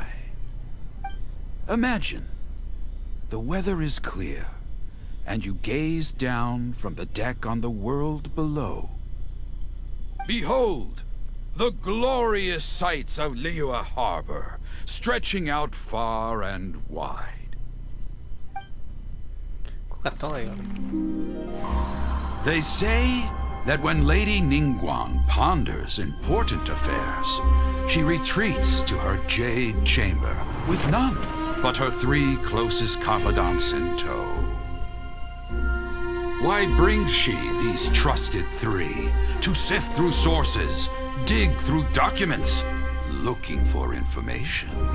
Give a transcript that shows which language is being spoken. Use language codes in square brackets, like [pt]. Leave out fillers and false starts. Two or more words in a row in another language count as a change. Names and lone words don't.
[en] Imagine, the weather is clear, and you gaze down from the deck on the world below. Behold, the glorious sights of Liyue Harbor, stretching out far and wide. [fi] Kuka toi oli? [en] They say that when Lady Ningguang ponders important affairs, she retreats to her jade chamber with none but her 3 closest confidants in tow. Why brings she these trusted 3 to sift through sources, dig through documents, looking for information?